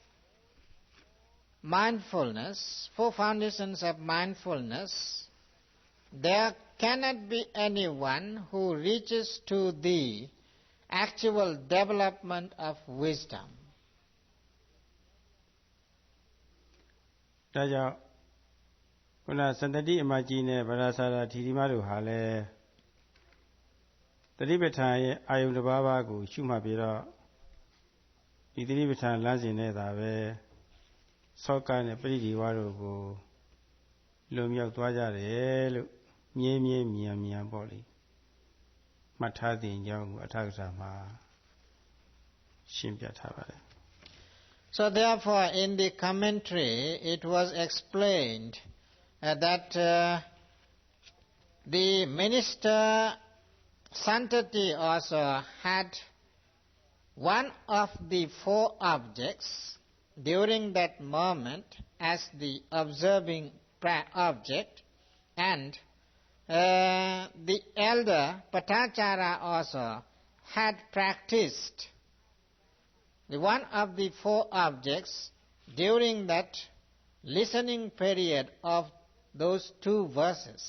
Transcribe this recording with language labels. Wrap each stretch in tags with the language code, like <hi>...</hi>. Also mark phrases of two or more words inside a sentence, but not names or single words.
<en>foundations of mindfulness, there cannot be anyone who reaches to the actual development of wisdom.</en> <my>ဒါကြောင့်ခုနစန္ဒတိအမကြီးနဲ့ဗရာသရာထီရိမတို့ဟာ လည်းသတိပဋ္ဌာန်ရဲ့အာယုန်တစ်ပါးပါးကိုရှုမှတ်ပြီးတော့ဒီသတိပဋ္ဌာန်လမ်းစဉ်နဲ့သာပဲသောကနဲ့ပရိဒီဝါတို့ကိုလွန်မြောက်သွားကြတယ်လို့မြဲမြဲမြန်ပေါ့လေမှတ်ထားတဲ့အကြောင်းကိုအထက်ကထာမှာရှင်းပြထားပါတယ်</my> <en>So therefore in the commentary it was explained that the minister Santati also had one of the 4 objects during that moment as the observing object, and the elder Patachara also had practiced the one of the 4 objects during that listening period of those 2 verses.</en>